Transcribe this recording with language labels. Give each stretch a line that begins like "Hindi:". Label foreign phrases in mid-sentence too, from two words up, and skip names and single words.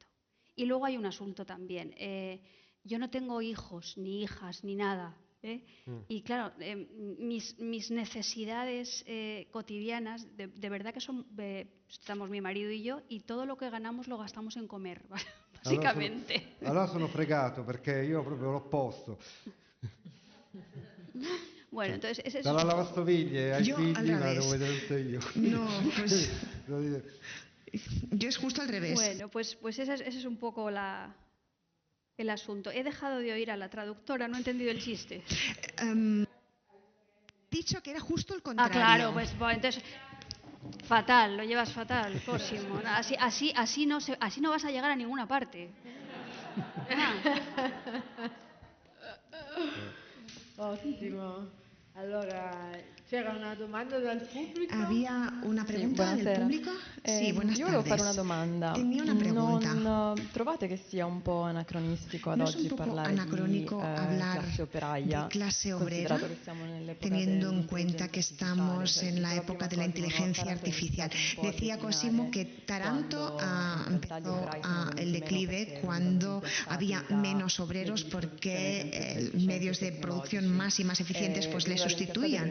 Spanish: Y luego hay un asunto también. Yo no tengo hijos, ni hijas, ni nada. Y claro, mis necesidades cotidianas, de verdad que son, estamos mi marido y yo, y todo lo que ganamos lo gastamos en comer, básicamente.
Italian: Allora sono fregato perché io proprio l'opposto.
Spanish: Bueno, entonces ese es
Italian: Dalla lavastoviglie ai
Spanish: Yo
Italian: figli
Spanish: al
Italian: me la
Spanish: revés.
Italian: devo vedere tutte io.
Spanish: No, pues yo es justo al revés. Bueno, pues ese es un poco el asunto. He dejado de oír a la traductora, no he entendido el chiste. Dicho que era justo el Ah, contrario. claro, pues entonces fatal, lo llevas fatal, Cosimo. Así no vas a llegar a ninguna parte.
Italian: Ottimo. Allora, c'era una domanda dal pubblico?
Spanish: Había una pregunta del
Italian: buonasera.
Spanish: público. Sí, buenas
Italian: Io volevo fare
Spanish: tardes.
Italian: una domanda.
Spanish: Tenía una pregunta.
Italian: Non trovate che sia un po' anacronistico ad
Spanish: ¿No es un
Italian: oggi
Spanish: poco
Italian: parlare
Spanish: anacrónico
Italian: di
Spanish: hablar
Italian: classe operaia,
Spanish: de clase obrera,
Italian: considerato che siamo nell'epoca
Spanish: teniendo en cuenta
Italian: dell'intelligenza
Spanish: que
Italian: artificiale?
Spanish: estamos en la época de la inteligencia artificial? Decía Cosimo que Taranto empezó el declive cuando había menos obreros porque medios de producción más y más eficientes pues le sustituían.